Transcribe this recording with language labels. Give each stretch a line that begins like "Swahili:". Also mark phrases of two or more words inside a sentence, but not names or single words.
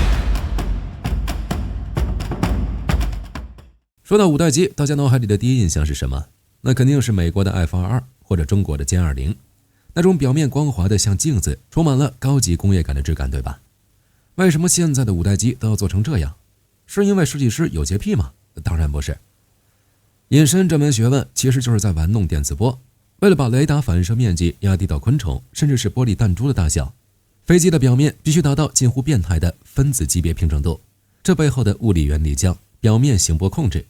Chinese: 說到五代機，大家腦海裡的第一印象是什麼？那肯定是美國的 F22或者中國的歼20，那種表面光滑的像鏡子，充滿了高級工業感的質感，對吧？為什麼現在的五代機都要做成這樣？是因為設計師有潔癖嗎？當然不是。隱身這門學問其實就是在玩弄電磁波，為了把雷達反射面積壓低到昆蟲甚至是玻璃彈珠的大小，飛機的表面必須達到近乎變態的分子级別平整度，這背後的物理原理叫表面醒波控制。